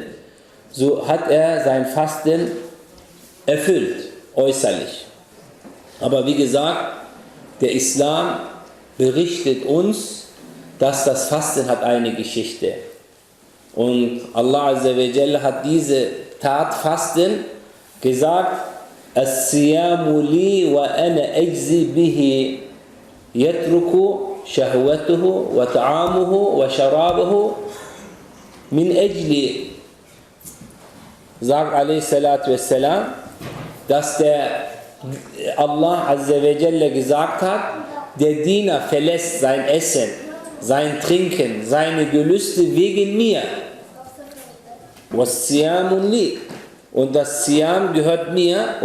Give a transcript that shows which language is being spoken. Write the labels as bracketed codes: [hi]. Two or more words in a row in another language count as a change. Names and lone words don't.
[de] So hat er sein Fasten erfüllt, äußerlich. Aber wie gesagt, der Islam berichtet uns, dass das Fasten hat eine Geschichte. Und [ar] الله عز وجل [de] hat diese Tat Fasten gesagt, [ar] الصيام لي وأنا أجزي به يترك شهوته وطعامه وشرابه من أجلي, [de] sagt a.s., dass der [ar] الله عز وجل [de] gesagt hat, der Diener verlässt sein Essen, sein Trinken, seine Gelüste wegen mir. Und das Siyam gehört mir.